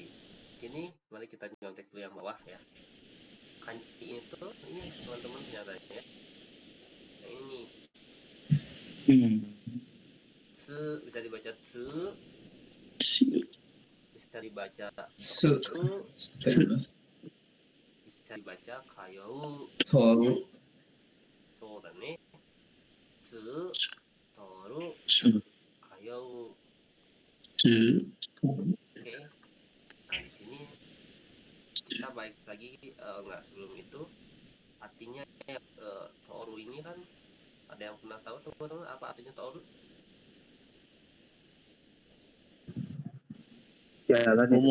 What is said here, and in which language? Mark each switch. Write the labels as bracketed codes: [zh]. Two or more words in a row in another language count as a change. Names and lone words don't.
[id] Sini mari kita nyontek dulu yang bawah ya. Kanji itu ini teman-teman nyatanya. Yang ini tsu bisa dibaca tsu, bisa dibaca su toru, terus bisa dibaca kayou. toru [ja] そうだね。つ、とる、通う。 [id] Su. Oke. Nah, di sini kita balik lagi, enggak, sebelum itu artinya Toru ini kan ada yang pernah tahu teman-teman apa artinya Toru? Jalan itu